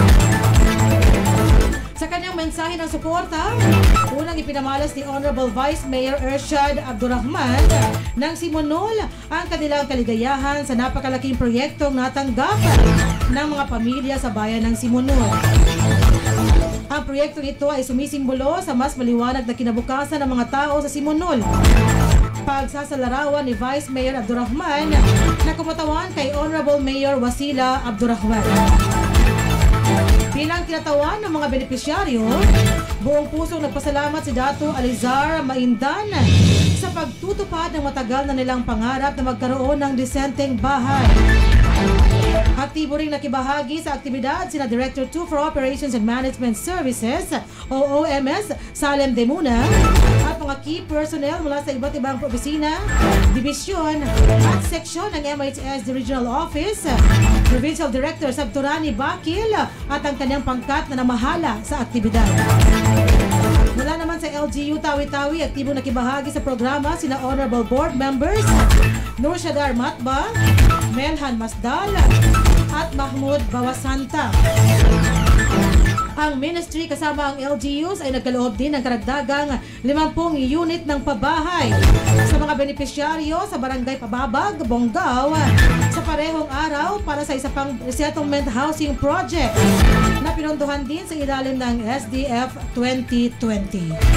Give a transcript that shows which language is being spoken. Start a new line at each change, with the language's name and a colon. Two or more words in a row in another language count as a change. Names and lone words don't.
Filipino: Sa kanyang mensahe ng suporta, unang ipinamalas ni Honorable Vice Mayor Ershad Abdurrahman nang simunol ang kanilang kaligayahan sa napakalaking proyektong natanggap ng mga pamilya sa bayan ng Simunol. Ang proyektong ito ay sumisimbolo sa mas maliwanag na kinabukasan ng mga tao sa Simunol. Pagsasalarawan ni Vice Mayor Abdurrahman na kumatawan kay Honorable Mayor Wasila Abdurrahman. Bilang kinatawan ng mga benepisyaryo, buong pusong nagpasalamat si Dato Alizar Maindan sa pagtutupad ng matagal na nilang pangarap na magkaroon ng disenteng bahay. Aktibo ring nakibahagi sa aktibidad sina
English: Director 2 for Operations and Management Services
Filipino: o OMS Salem Demuna at mga
English: key personnel
Filipino: mula sa iba't ibang opisina, dibisyon at seksyon ng MHS Regional Office, Provincial Director Sabturani Bakil at ang kanyang pangkat na namahala sa aktibidad. Mula naman sa LGU Tawi-Tawi, aktibong nakibahagi sa programa sina
English: Honorable Board Members
Filipino: Nur Shadar Matba, Melhan Masdal at Mahmoud Bawasanta. Ang ministry kasama ang LGUs ay nagkaloob din ng karagdagang 50 unit ng pabahay sa mga benepisyaryo sa Barangay Pababag, Bonggao sa parehong araw para sa isa pang
English: resettlement housing project
Filipino: na pinondohan din sa ilalim ng SDF 2020.